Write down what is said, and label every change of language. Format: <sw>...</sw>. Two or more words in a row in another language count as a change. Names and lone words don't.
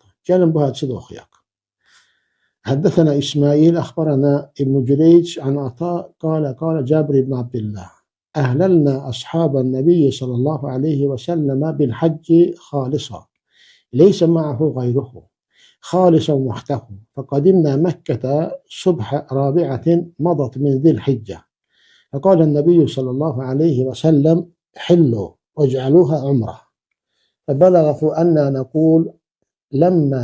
<az>Gəlin bu hədisi də oxuyaq.</az> <ar>حدثنا إسماعيل أخبرنا ابن جريج عن عطاء قال جابر بن عبد الله أهللنا أصحاب النبي صلى الله عليه وسلم بالحج خالصا ليس معه غيره خالصا وحده فقدمنا مكة صبح رابعة مضت من ذي الحجة فقال النبي صلى الله عليه وسلم حلوا واجعلوها عمرة فبلغه أننا نقول لما</ar>